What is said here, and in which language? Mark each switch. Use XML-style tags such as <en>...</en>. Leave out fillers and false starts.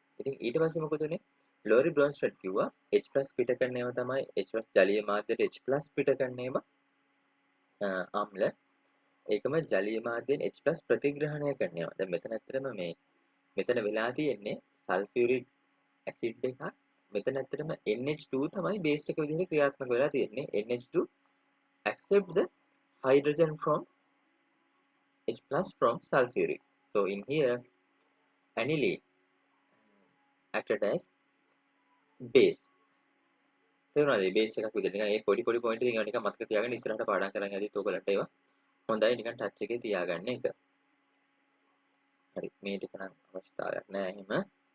<si>ඉතින් ඊට පස්සේ මොකද උනේ? ලෝරි බ්‍රොන්ස්ටඩ් කිව්වා H+ පිට කරන ඒවා තමයි H+ ජලීය මාධ්‍යයට H+ පිට කරන ඒවා ආම්ල ඒකම ජලීය මාධ්‍යයෙන් H+ ප්‍රතිග්‍රහණය කරන ඒවා. දැන් මෙතන ඇත්තටම මේ මෙතන වෙලා තියෙන්නේ සල්ෆියුරික් ඇසිඩ් එකක් මෙතන ඇත්තටම NH2 තමයි බේස් එක විදිහට ක්‍රියාත්මක වෙලා තියෙන්නේ.</si> <en>NH2 accept the hydrogen from H plus from sulfuric. So in here aniline acted as base.</en> <si>තේරුණාද? මේ බේස් එකක් විදිහට නිකන් ඒ පොඩි පොඩි පොයින්ට් ටික නිකන් මතක තියාගන්න ඉස්සරහට පාඩම් කරන් යද්දිත් ඔයගලන්ට ඒවා හොඳයි නිකන් ටච් එකේ තියාගන්න එක. හරි මේ ටික නම් අවශ්‍යතාවයක් නෑ එහෙම.</si>